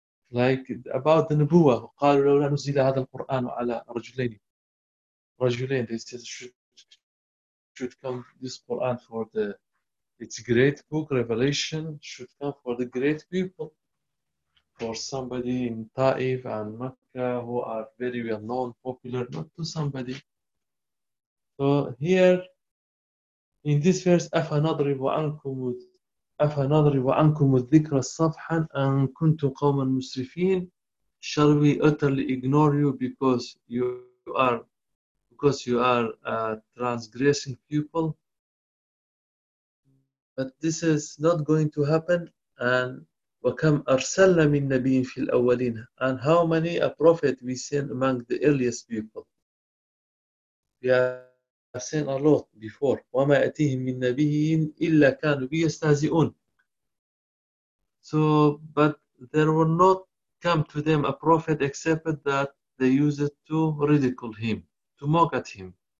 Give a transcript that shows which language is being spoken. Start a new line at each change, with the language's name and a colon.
English: Like about the Nubuwa,
Arabic: قَالُوا لَوْلَا نُزِلَ هَذَا الْقُرْآنُ عَلَى رَجُلَيْنِ.
English: Rajulain, they said, should come this Quran for the its great book, Revelation, should come for the great people, for somebody in Taif and Mecca who are very well known, popular, not to somebody. So here, in this verse,
Arabic: أَفَنَضْرِبُ عَنْكُمُ الذِّكْرَ صَفْحًا أَن كُنْتُمْ قَوْمًا مُسْرِفِينَ.
English: Shall we utterly ignore you because you are a transgressing pupil? But this is not going to happen.
Arabic: And وَكَمْ أَرْسَلْنَا مِنْ نَبِيٍّ فِي الْأَوَّلِينَ.
English: And how many a prophet we sent among the earliest people? We have sent a lot before.
Arabic: وَمَا أَتِيهِمْ مِنْ نَبِيٍّ إِلَّا كَانُوا بِهِ يَسْتَهْزِئُونَ.
English: So, but there will not come to them a prophet except that they use it to ridicule him, to mock at him.